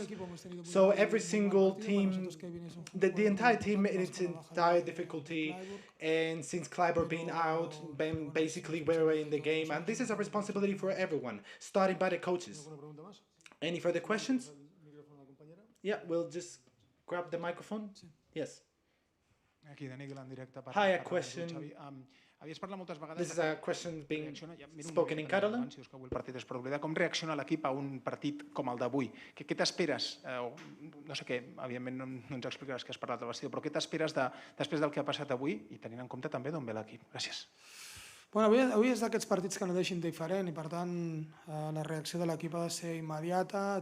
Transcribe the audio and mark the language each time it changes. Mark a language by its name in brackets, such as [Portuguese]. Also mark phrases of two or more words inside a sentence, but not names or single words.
[English] So every single team, the entire team in its entire difficulty, and since Kleiber being out, basically we're in the game, and this is a responsibility for everyone, starting by the coaches. Any further questions? Yeah, we'll just grab the microphone. Yes. Hi, a question. This is a question being spoken in Catalan. [Catalan] Com reacciona l'equip a un partit com el d'avui? Què t'esperes? No sé què, evidentment no ens explicaràs què has parlat del vestidor, però què t'esperes després del que ha passat avui i tenint en compte també d'on ve l'equip? Gràcies. Avui és d'aquests partits que no deixin diferent i per tant la reacció de l'equip ha de ser immediata.